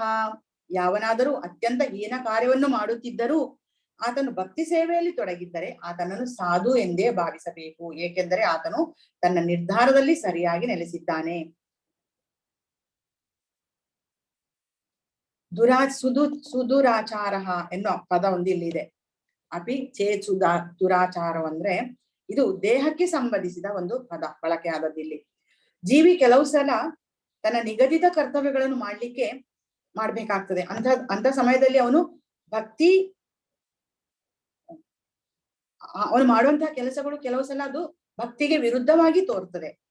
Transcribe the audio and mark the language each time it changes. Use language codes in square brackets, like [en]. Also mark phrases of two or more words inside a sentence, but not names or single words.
[kn] ಯಾವನಾದರೂ ಅತ್ಯಂತ ಹೀನ ಕಾರ್ಯವನ್ನು ಮಾಡುತ್ತಿದ್ದರೂ ಆತನು ಭಕ್ತಿ ಸೇವೆಯಲ್ಲಿ ತೊಡಗಿದ್ದರೆ ಆತನನ್ನು ಸಾಧು ಎಂದೇ ಭಾವಿಸಬೇಕು, ಏಕೆಂದರೆ ಆತನು ತನ್ನ ನಿರ್ಧಾರದಲ್ಲಿ ಸರಿಯಾಗಿ ನೆಲೆಸಿದ್ದಾನೆ. ಸುದುರಾಚಾರ ಎನ್ನೋ ಪದ ಒಂದು ಇಲ್ಲಿದೆ. [sa] ಅಪಿ ಚೇತ್ ದುರಾಚಾರ [kn] ಅಂದ್ರೆ ಇದು ದೇಹಕ್ಕೆ ಸಂಬಂಧಿಸಿದ ಒಂದು ಪದ ಬಳಕೆ ಆದದ್ದಿಲ್ಲಿ. ಜೀವಿ ಕೆಲವು ಸಲ ತನ್ನ ನಿಗದಿತ ಕರ್ತವ್ಯಗಳನ್ನು ಮಾಡ್ಬೇಕಾಗ್ತದೆ. ಅಂತ ಸಮಯದಲ್ಲಿ ಅವನು ಅವನು ಮಾಡುವಂತಹ ಕೆಲಸಗಳು ಕೆಲವು ಸಲ ಅದು ಭಕ್ತಿಗೆ ವಿರುದ್ಧವಾಗಿ ತೋರ್ತದೆ.